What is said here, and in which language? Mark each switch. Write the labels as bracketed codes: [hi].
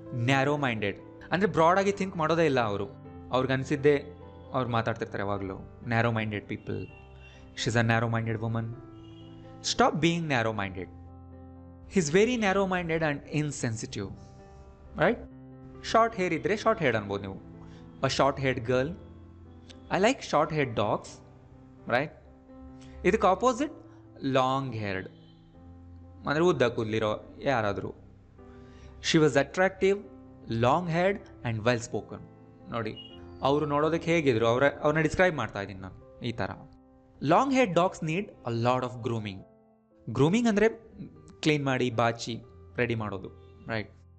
[kn] Narrow minded ಅಂದರೆ ಬ್ರಾಡಾಗಿ think ಮಾಡೋದೇ ಇಲ್ಲ ಅವರು, ಅವ್ರಿಗೆ ಅನಿಸಿದ್ದೆ ಅವ್ರು ಮಾತಾಡ್ತಿರ್ತಾರೆ ಯಾವಾಗಲೂ. Narrow minded people. [en] She is a narrow minded woman. Stop being narrow minded. He is very narrow minded and insensitive, right. [kn] Short hair ಇದ್ದರೆ short hair ಅನ್ಬೋದು ನೀವು. [en] a short haired girl. I like short haired dogs, right? [kn] ಇದಕ್ಕೆ opposite long ಹೇರ್ಡ್ ಅಂದರೆ ಉದ್ದ ಕೂದಲಿರೋ ಯಾರಾದರೂ. [en] She was attractive, long haired and well spoken. [kn] ನೋಡಿ ಅವರು ನೋಡೋದಕ್ಕೆ ಹೇಗಿದ್ರು ಅವ್ರನ್ನ ಡಿಸ್ಕ್ರೈಬ್ ಮಾಡ್ತಾ ಇದ್ದೀನಿ ನಾನು ಈ ಥರ. [en] Long haired dogs need a lot of grooming. [kn] Grooming ಅಂದರೆ ಕ್ಲೀನ್ ಮಾಡಿ ಬಾಚಿ ರೆಡಿ ಮಾಡೋದು, ರೈಟ್?